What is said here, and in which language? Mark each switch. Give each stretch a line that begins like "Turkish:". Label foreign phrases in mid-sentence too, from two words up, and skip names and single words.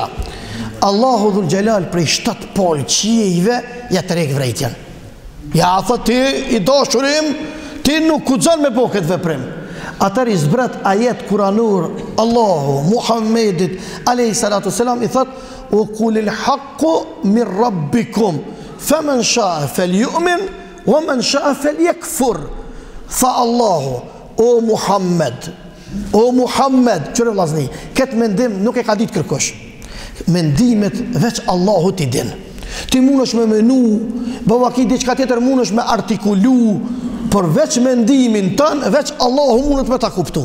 Albanian: Allahu Dhul Xhelal prej 7 pol qiejve ja të rek vrejtjen. Ja, thot ti i dashurim, ti nuk kuxon me bo këtë veprim. Atër i zbret ajet kuranur Allahu Muhammedit
Arabic: عليه الصلاة والسلام
Albanian: i thot u
Arabic: قل الحق من ربكم فمن شاء فليؤمن ومن شاء فليكفر.
Albanian: Tha Allahu o Muhammed, qëre vllazni, këtë mendim nuk e ka ditë kërkush. Mendimet veç Allahu t'i din. Ti mundesh me menu, bavaki diçka tjetër mundesh me artikulu, por veç mendimin tën, veç Allahu mundet me ta kuptu.